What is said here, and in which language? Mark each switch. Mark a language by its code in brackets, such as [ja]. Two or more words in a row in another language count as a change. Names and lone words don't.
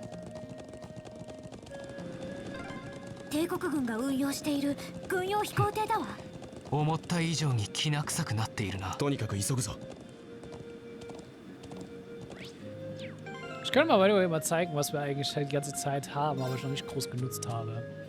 [ja] 帝国軍が運用している軍用飛行艇だわ。思った以上にきな臭くなっているな。とにかく急ぐぞ。 [de] Ich könnte mal, [en] by the way, [de] mal zeigen, was wir eigentlich die ganze Zeit haben, aber ich noch nicht groß genutzt habe.